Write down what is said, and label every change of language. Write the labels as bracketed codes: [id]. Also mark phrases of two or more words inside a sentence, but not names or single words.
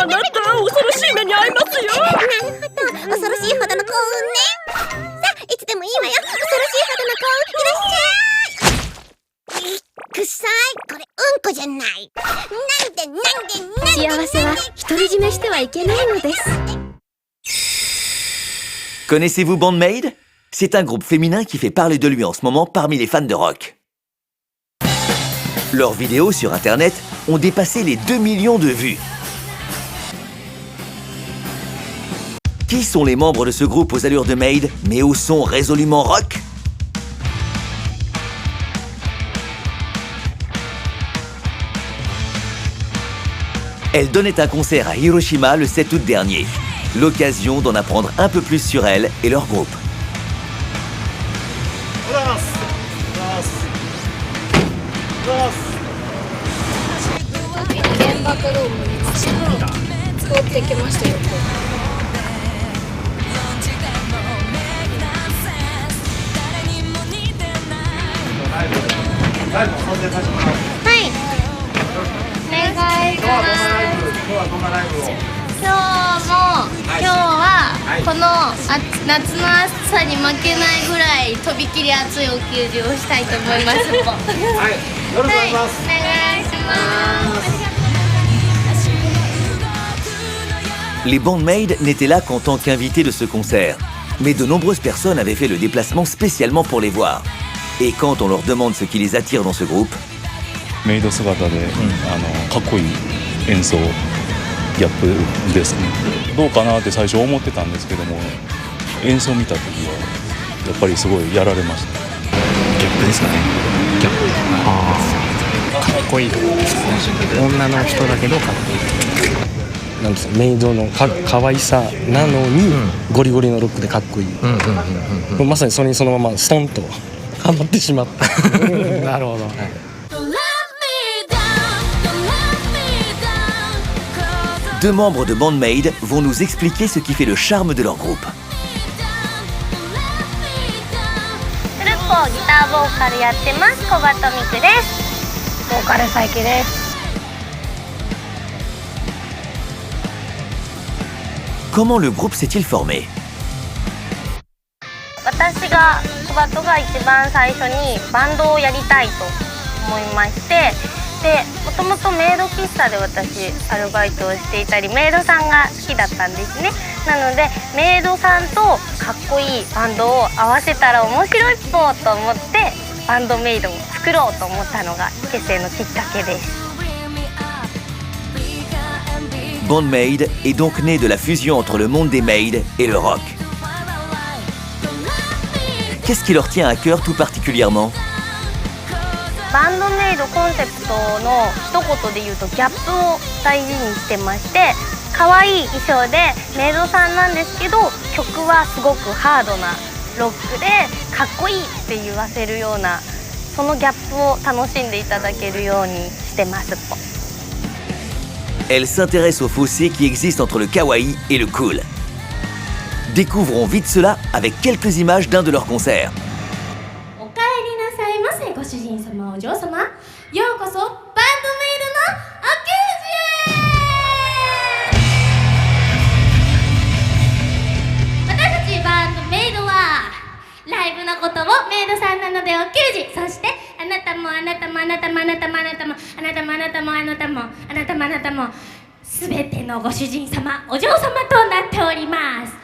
[ja] あなた恐ろしい目に遭いますよ。なるほど、恐ろしいほどの幸運ね。さあ、いつでもいいわよ。恐ろしいほどの幸運、いらっしゃい。くさい、これうんこじゃない。 幸せは独り占めしてはいけないのです。 [fr] Connaissez-vous Bandmaid? C'est un groupe féminin qui fait parler de lui en ce moment parmi les fans de rock. Leurs vidéos sur internet ont dépassé les 2 millions de vues. Qui sont les membres de ce groupe aux allures de maid, mais au son résolument rock? Elle donnait un concert à Hiroshima le 7 août dernier. L'occasion d'en apprendre un peu plus sur elle et leur groupe. [ja] 原爆ドーム見ました。通ってきましたよ。ライブを参戦させてもらう。はい。お願いします。今日はどんなライブを？今日はこの夏の暑さに負けないぐらいとびきり熱いお給仕をしたいと思います。はい、よろしくお願いします。お願いします。 [fr] Les Bandmaid n'étaient là qu'en tant qu'invités de ce concert, mais de nombreuses personnes avaient fait le déplacement spécialement pour les voir. Et quand on leur demande ce qui les attire dans ce groupe, [ja] メイド姿で、かっこいい演奏ギャップですね。どうかなって最初思ってたんですけども、演奏見た時はやっぱりすごいやられました。ギャップですかね。ギャップ。かっこいいところですね。女の人だけどかっこいい。なんですか、メイドのかわいさなのに、ゴリゴリのロックでかっこいい。まさにそれにそのままストンとハマってしまった。なるほど。はい。 [fr] deux membres de Bandmaid vont nous expliquer ce qui fait le charme de leur groupe. [ja] グループをギターボーカルやってます小鳩美久です。ボーカル佐伯です。 [fr] Comment le groupe s'est-il formé? [ja] 私が小バトが一番最初にバンドをやりたいと思いまして、でもともとメイド喫茶で私アルバイトをしていたり、メイドさんが好きだったんですね。なのでメイドさんとかっこいいバンドを合わせたら面白いっぽと思ってバンドメイドを作ろうと思ったのが結成のきっかけです。 [fr] Band-Maid est donc né de la fusion entre le monde des maids et le rock. Qu'est-ce qui leur tient à cœur tout particulièrement? [ja] バンドメイドコンセプトの一言で言うとギャップを大事にしてまして、可愛い衣装でメイドさんなんですけど、曲はすごくハードなロックでかっこいいって言わせるような、そのギャップを楽しんでいただけるようにしてます。 [fr] Elle s'intéresse au fossé qui existe entre le kawaii et le cool. Découvrons vite cela avec quelques images d'un de leurs concerts. [ja] おかえりなさいませ、ご主人様、お嬢様。ようこそバンドメイドのアキュージへ。私たちバンドメイドはライブのことをメイドさんなのでお給仕、そしてあなたもあなたもあなたもあなたもあなたもあなたもあなたもあなたもあなたもあなたもすべてのご主人様、お嬢様となっております。